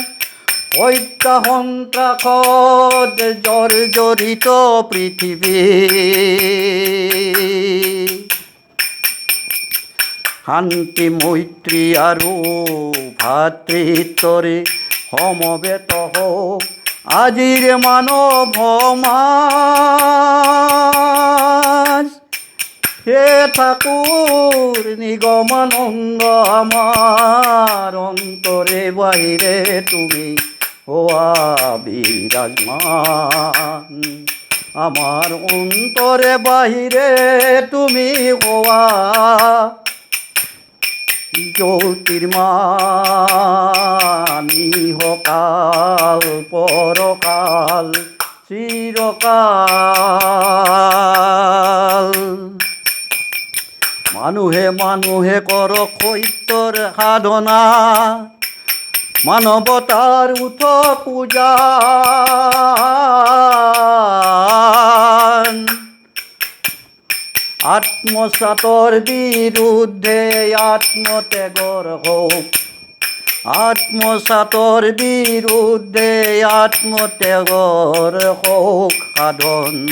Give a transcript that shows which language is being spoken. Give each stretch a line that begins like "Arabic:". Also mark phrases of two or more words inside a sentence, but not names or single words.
Assamese: হত্যা সন্ত্ৰাসত জৰ্জৰিত পৃথিৱী, শান্তি মৈত্ৰী আৰু ভাতৃত্বৰে সমবেত হওক আজিৰ মানৱ সমাজ।
Bangla: হে ঠাকুর নিগমানন্দ আমার অন্তরে বাহিরে তুমি হওয়া বিরাজমান, আমার অন্তরে বাহিরে তুমি হওয়া জ্যোতির্মান, ইহকাল পরকাল চিরকাল।
Assamese: মানুহে মানুহে কৰ সত্যৰ সাধনা, মানৱতাৰ উঠ পূজা। আত্মসাতৰ বিৰুদ্ধে আত্মত্যাগৰ হওক, আত্মসাতৰ বিৰুদ্ধে আত্মত্যাগৰ হওক সাধন।